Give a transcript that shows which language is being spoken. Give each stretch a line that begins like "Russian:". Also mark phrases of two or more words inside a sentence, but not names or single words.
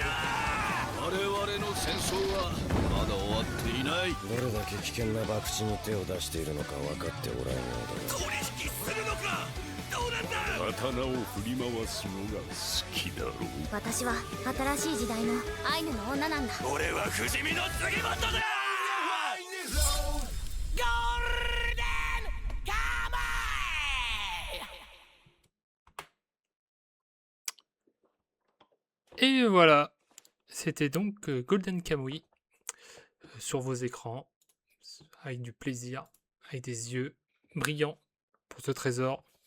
Japanese: 我々の戦争はまだ終わっていない。どれだけ危険な博打に手を出しているのか分かっておらんようだ。取引するのか。どうなんだ。刀を振り回すのが好きだろう。私は新しい時代のアイヌの女なんだ。俺は不死身の杉本だ。
French: Et voilà, c'était donc Golden Kamuy sur vos écrans, avec du plaisir, avec des yeux brillants pour ce trésor.